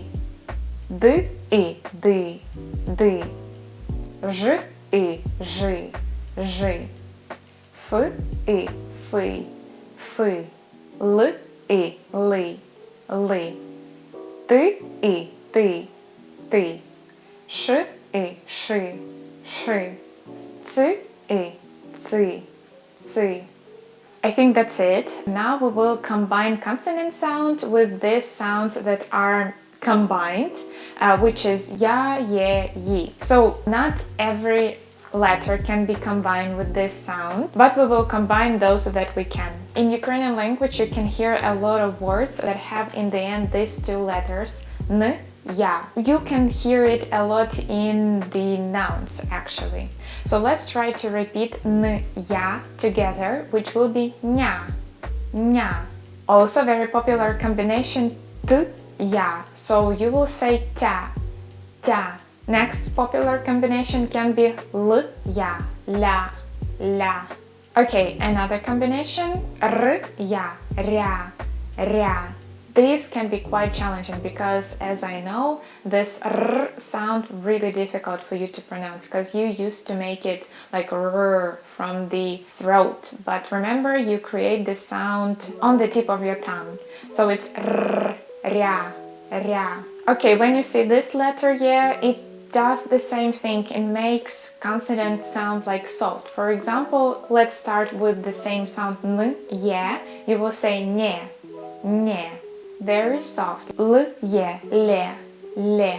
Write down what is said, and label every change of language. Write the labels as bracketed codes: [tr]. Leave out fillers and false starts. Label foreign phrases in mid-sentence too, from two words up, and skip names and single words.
[en] D, I, D, D. Ž, I, Ž, Ž. F, I, F, F. L, I, L, L. T, I, T, T. Ш, I, Ш, sh, ц, I, ц, ц. I think that's it. Now we will combine consonant sound with these sounds that are combined, which is ya, ye, yi. So not every letter can be combined with this sound, but we will combine those that we can. In Ukrainian language, you can hear a lot of words that have in the end these two letters, n, ya. You can hear it a lot in the nouns actually. So let's try to repeat n, ya together, which will be nya, nya. Also very popular combination t, ya. So you will say ta, ta. Next popular combination can be l, ya, la, la. Okay, another combination, r, ya, ra, ra. These can be quite challenging because, as I know, this r sound really difficult for you to pronounce because you used to make it like r from the throat. But remember, you create this sound on the tip of your tongue. So it's r, ra, ra. Okay, when you see this letter here, it does the same thing. It makes consonant sound like salt. For example, let's start with the same sound n, yeah. You will say ne, ne. Very soft. L, ye, le, le.